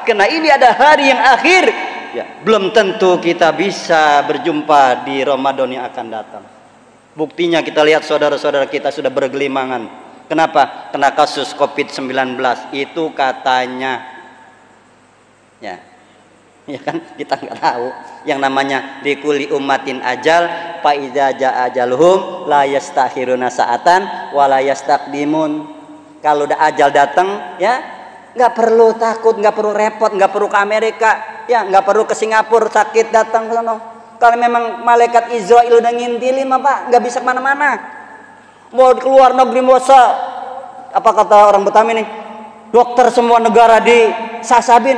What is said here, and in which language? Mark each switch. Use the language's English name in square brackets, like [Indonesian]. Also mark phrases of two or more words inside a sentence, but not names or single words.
[Indonesian] Karena ini ada hari yang akhir. Ya, belum tentu kita bisa berjumpa di Ramadan yang akan datang. Buktinya kita lihat saudara-saudara kita sudah bergelimangan. Kenapa? Kena kasus COVID-19 itu katanya. Ya kan kita nggak tahu. Yang namanya [Arabic] لكل أمة أجل فإذا جاء أجلهم لا يستأخرون ساعة ولا يستقدمون. [Indonesian] Kalau udah ajal datang, ya nggak perlu takut, nggak perlu repot, nggak perlu ke Amerika, ya nggak perlu ke Singapura sakit datang ke sana. Kalau memang malaikat Israel udah ngintilin, Pak, nggak bisa kemana-mana. Mau keluar negeri muasa, apa kata orang Betawi nih, dokter semua negara di sasabin.